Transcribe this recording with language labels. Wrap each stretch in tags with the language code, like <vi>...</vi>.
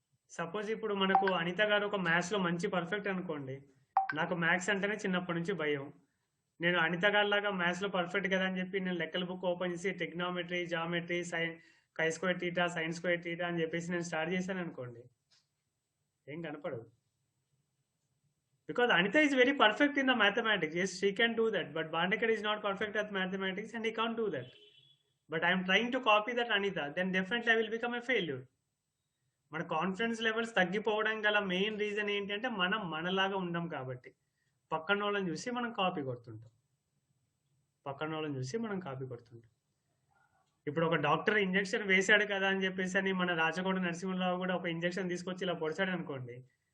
<te>Suppose ఇప్పుడు మనకు అనిత గారు ఒక మ్యాథ్స్‌లో మంచి పర్ఫెక్ట్ అనుకోండి. నాకు మ్యాథ్స్ అంటేనే చిన్నప్పటి నుంచి భయం. నేను అనిత గారిలాగా మ్యాథ్స్‌లో పర్ఫెక్ట్ కదా అని చెప్పి నేను లెక్కల బుక్ ఓపెన్ చేసి ట్రిగ్నోమెట్రీ, జామెట్రీ, కై square theta, sine square theta అని చెప్పేసి నేను స్టార్ట్ చేశాననుకోండి. ఏం కనపడదు.</te> <en>Because Anita is very perfect in the mathematics. Yes, she can do that. But Bandekar is not perfect at mathematics and he can't do that. But I am trying to copy that Anita. Then definitely I will become a failure.</en> <te>మన confidence levels తగ్గిపోవడం గల main reason ఏంటంటే మనం మనలాగా ఉండం కాబట్టి. పక్కనోళ్ళని చూసి మనం కాపీ కొడుతుంటాం. పక్కనోళ్ళని చూసి మనం కాపీ కొడుతుంటాం. ఇప్పుడు ఒక డాక్టర్ ఇంజెక్షన్ వేశాడు కదా అని చెప్పేసి అని మన రాచకొండ నరసింహరావు కూడా ఒక ఇంజెక్షన్ తీసుకొచ్చి ఇలా పొడిచాడు అనుకోండి.</te>